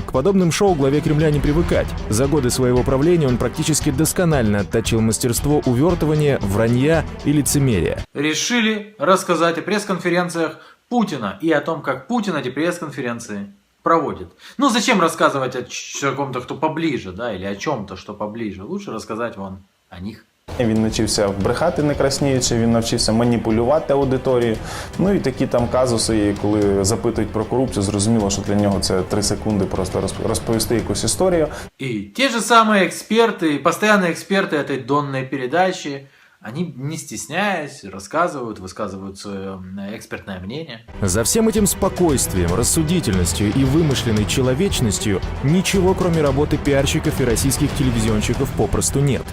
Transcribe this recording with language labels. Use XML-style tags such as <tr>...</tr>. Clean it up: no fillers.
<ru>К подобным шоу главе Кремля не привыкать. За годы своего правления он практически досконально отточил мастерство увертывания, вранья и лицемерия. Решили рассказать о пресс-конференциях Путина и о том, как Путин эти пресс-конференции проводит. Ну зачем рассказывать о ком-то, кто поближе, да, или о чем-то, что поближе. Лучше рассказать вон о них.</ru> <uk>Він навчився брехати не краснеючи, він навчився маніпулювати аудиторією. Ну і такі там казуси, коли запитують про корупцію, зрозуміло, що для нього це 3 секунди просто розповісти якусь історію.</uk> <ru>И те же самые эксперты, постоянные эксперты этой донной передачи, они, не стесняясь, рассказывают, высказывают свое экспертное мнение. За всем этим спокойствием, рассудительностью и вымышленной человечностью ничего, кроме работы пиарщиков и российских телевизионщиков, попросту нет.</ru>